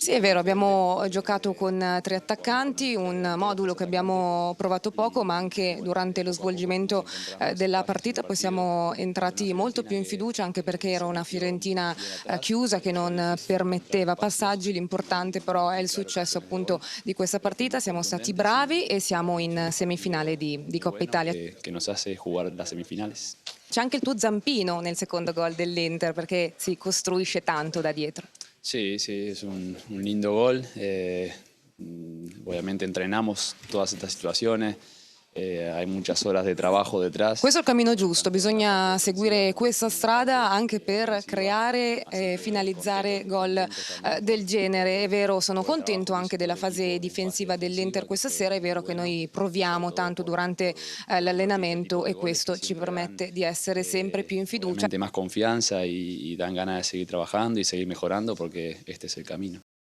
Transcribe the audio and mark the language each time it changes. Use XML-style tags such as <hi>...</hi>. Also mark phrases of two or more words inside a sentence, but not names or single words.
<it>Sì, è vero, abbiamo giocato con 3 attaccanti, un modulo che abbiamo provato poco, ma anche durante lo svolgimento della partita poi siamo entrati molto più in fiducia, anche perché era una Fiorentina chiusa che non permetteva passaggi. L'importante però è il successo appunto di questa partita. Siamo stati bravi e siamo in semifinale di Coppa Italia.</it> <es>che nos hace jugar las semifinales.</es> <it>C'è anche il tuo zampino nel secondo gol dell'Inter, perché si costruisce tanto da dietro.</it> <es>Sí, sí, es un lindo gol. Obviamente entrenamos todas estas situaciones. Hay muchas horas de trabajo detrás.</es> <it>Questo è il cammino giusto, bisogna seguire questa strada anche per creare e finalizzare gol del genere. È vero, sono contento anche della fase difensiva dell'Inter questa sera, è vero che noi proviamo tanto durante l'allenamento e questo ci permette di essere sempre più in fiducia.</it> <es>Más confianza y dan ganas de seguir trabajando y seguir mejorando porque este es el camino.</es>